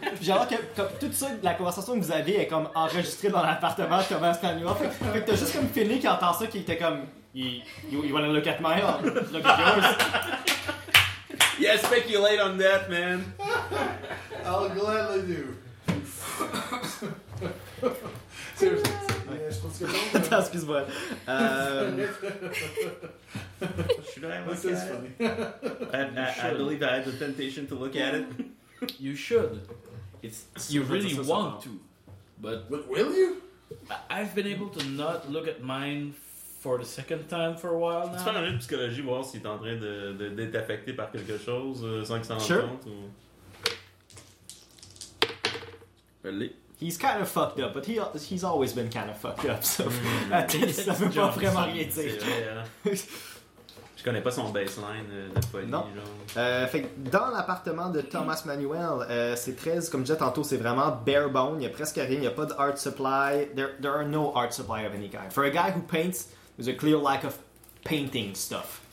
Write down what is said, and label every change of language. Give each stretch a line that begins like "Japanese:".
French: J'ai l'air que comme, tout ça, la conversation que vous avez est comme enregistrée dans l'appartement de Thomas Stanley. Fait que t'as juste comme Philly qui entend ça, qui était comme...
English: You wanna look at mine or look at yours? Yeah, speculate on that, man. I'll gladly do. Seriously. Yeah, excuse me. Should I look at it? I believe I have the temptation to look at it. You should. You really want to. But will you? I've been able to not look at mine for the second time for a while now.
French: Tu fais un peu de psychologie, voir s'il est en train de d'être affecté par quelque chose sans qu'il s'en rende compte.
English: Sure. He's kind of fucked up, but he's always been kind of fucked up, so
French: ça veut pas vraiment rien dire. Je connais pas son baseline de folie. Non. Fait dans l'appartement de Thomas Manuel, c'est très, comme je disais tantôt, c'est vraiment
English: bare bone.
French: Il y a presque rien. Il y a pas d'art supply.
English: There are no art supply of any kind. For a guy who paints, there's a clear lack of painting stuff.